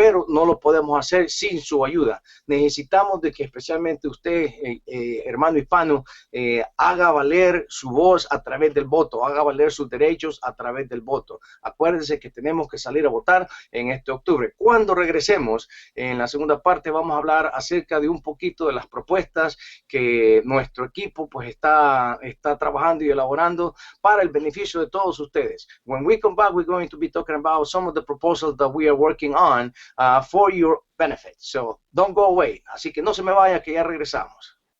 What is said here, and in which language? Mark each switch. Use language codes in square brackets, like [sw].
[es] Pero no lo podemos hacer sin su ayuda. Necesitamos de que especialmente usted, hermano hispano, haga valer su voz a través del voto, haga valer sus derechos a través del voto. Acuérdense que tenemos que salir a votar en este octubre. Cuando regresemos, en la segunda parte vamos a hablar acerca de un poquito de las propuestas que nuestro equipo pues está trabajando y elaborando para el beneficio de todos ustedes. [en] When we come back, we're going to be talking about some of the proposals that we are working on for your benefit. So don't go away. [es] Así que no se me vaya, que ya regresamos.